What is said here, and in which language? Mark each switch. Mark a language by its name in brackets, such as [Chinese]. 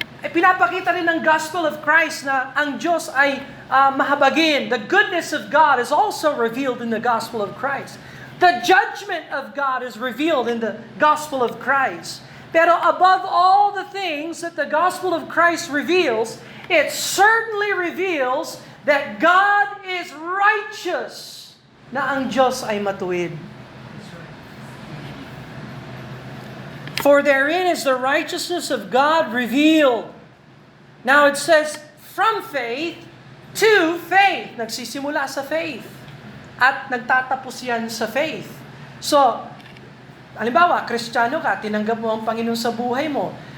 [Filipino] pinapakita rin ng gospel of Christ na ang Diyos ay mahabagin. [English] The goodness of God is also revealed in the gospel of Christ. The judgment of God is revealed in the gospel of Christ. Pero above all the things that the gospel of Christ reveals, it certainly reveals that God is righteous, [Filipino] na ang Diyos ay matuwid. [English] For therein is the righteousness of God revealed. Now it says, from faith to faith. [Filipino] Nagsisimula sa faith. At nagtatapos yan sa faith. So, halimbawa, Kristiyano ka, tinanggap mo ang Panginoon sa buhay mo.